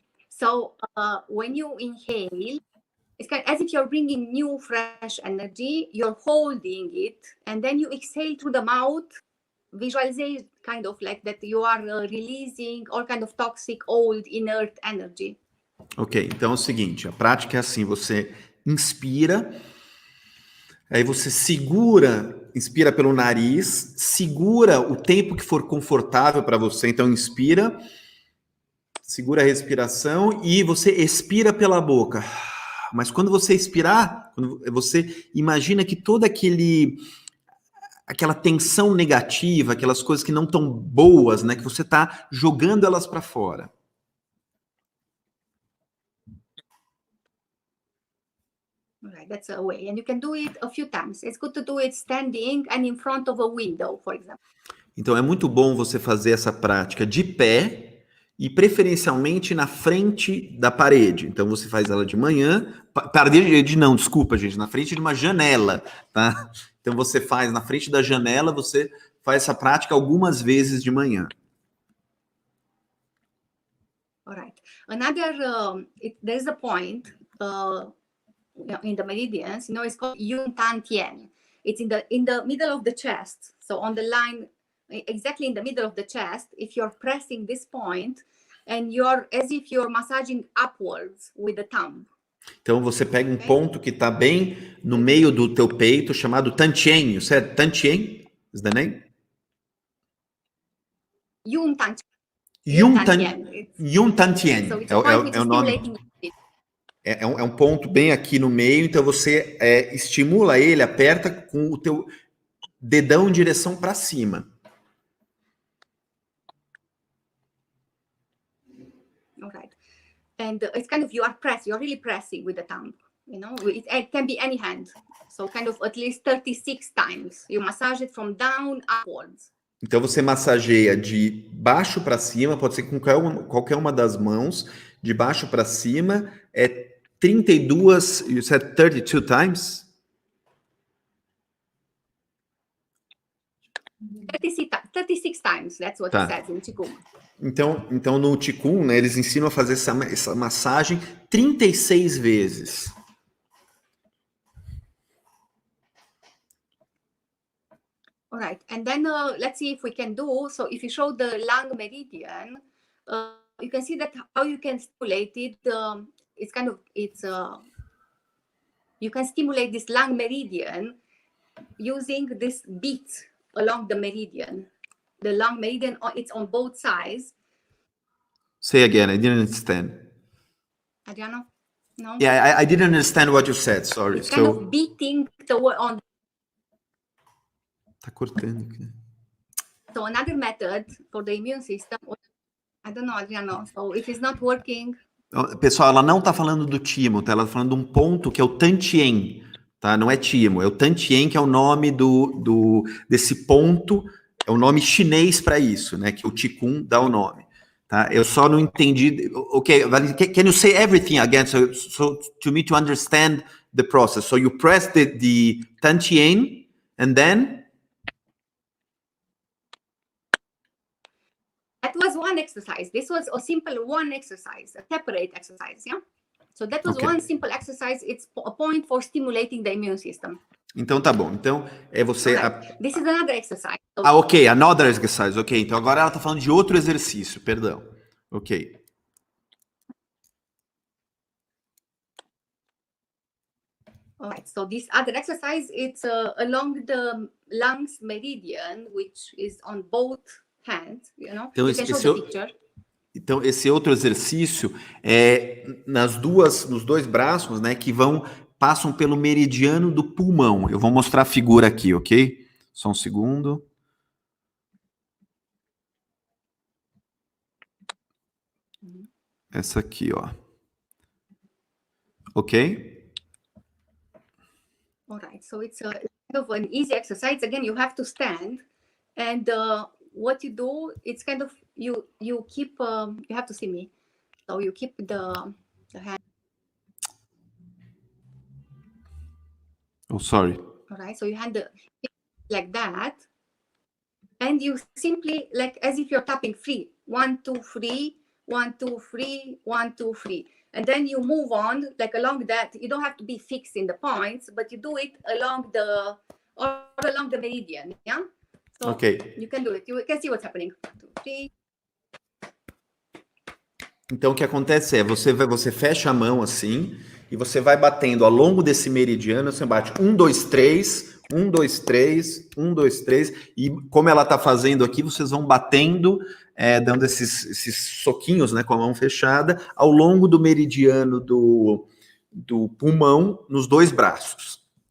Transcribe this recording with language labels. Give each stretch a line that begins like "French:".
English: So when you inhale, it's kind of as if you're bringing new, fresh energy. You're holding it, and then you exhale through the mouth. Visualize kind of like that you are releasing all kind of toxic, old, inert energy.
Portuguese: Ok, então é o seguinte, a prática é assim, você inspira, aí você inspira pelo nariz, segura o tempo que for confortável para você, então inspira, segura a respiração e você expira pela boca. Mas quando você expirar, você imagina que toda aquela tensão negativa, aquelas coisas que não estão boas, né, que você está jogando elas para fora.
English: Right, that's a way, and you can do it a few times. It's good to do it standing and in front of a window, for example.
Portuguese: Então é muito bom você fazer essa prática de pé e preferencialmente na frente da parede. Então você faz ela de manhã, desculpa, gente, na frente de uma janela, tá? Então você faz na frente da janela, você faz essa prática algumas vezes de manhã.
English: All right. Another, there's a point in the meridians, it's called Yun Tan Tien. It's in the middle of the chest. So on the line, exactly in the middle of the chest, if you're pressing this point, and you're as if you're massaging upwards with the thumb.
Portuguese: Então você pega um ponto que está bem no meio do teu peito, chamado Tantien, certo?
English: Tantien is the name? Yun Tan. Yun So Tantien it's a point which
Portuguese: é o
English: is
Portuguese: nome.
English: stimulating.
Portuguese: É um ponto bem aqui no meio, então você estimula ele, aperta com o teu dedão em direção para cima.
English: All right. And it's kind of you're really pressing with the thumb. You know, it can be any hand. So kind of at least 36 times. You massage it from down upwards.
Portuguese: Então você massageia de baixo para cima, pode ser com qualquer uma das mãos, de baixo para cima, 32,
English: you said 32 times? 36 times, that's what it says in Qigong.
Portuguese: Então no Qigong, né, eles ensinam a fazer essa massagem 36 vezes.
English: All right, and then let's see if we can do, so if you show the lung meridian, you can see that how you can stimulate it. You can stimulate this lung meridian using this beat along the meridian. The lung meridian, it's on both sides. Say again, I didn't understand. Adriano? No? Yeah, I didn't understand what you said, sorry. It's kind of beating on.
Portuguese: Tá cortando aqui.
English: So another method for the immune system, I don't know, Adriano, so if it's not working.
Portuguese: Pessoal, ela não tá falando do timo, tá? Ela tá falando de um ponto que é o tantien, tá? Não é timo, é o tantien, que é o nome desse ponto, é o nome chinês para isso, né? Que o Qigong dá o nome, tá? Eu só não entendi.
English: Okay, can you say everything again, so to me to understand the process? So you press the tantien, and then. That was one exercise. This was a simple one exercise, a separate exercise, yeah? So that was one simple exercise. It's a point for stimulating the immune system.
Portuguese: Então tá bom. Então é você.
English: Right. This is another exercise. Ok, another exercise.
Portuguese: Ok, então agora ela tá falando de outro exercício, perdão.
English: Ok. All right, so this other exercise, it's along the lungs meridian, which is on both hands, you know.
Portuguese: Então,
English: you can show the picture.
Portuguese: Então, esse outro exercício é nos dois braços, né, que passam pelo meridiano do pulmão. Eu vou mostrar a figura aqui, ok? Só um segundo. Essa aqui, ó. Ok?
English: All right, so it's kind of an easy exercise. Again, you have to stand, and what you do, it's kind of you keep. You have to see me. So you keep the hand. Oh, sorry. All right, so you hand like that, and you simply, like as if you're tapping free. 1, 2, 3, 1, 2, 3, 1, 2, 3. And then you move on, like along that. You don't have to be fixed in the points, but you do it along the meridian, yeah? So Ok. you can do it. You can see what's happening. 1, 2, 3.
Portuguese: Então, o que acontece é, você fecha a mão assim, e você vai batendo ao longo desse meridiano, você bate 1, 2, 3, 1, 2, 3, 1, 2, 3, e como ela está fazendo aqui, vocês vão batendo, dando esses soquinhos, né, com a mão fechada, ao longo do meridiano do pulmão, nos dois braços.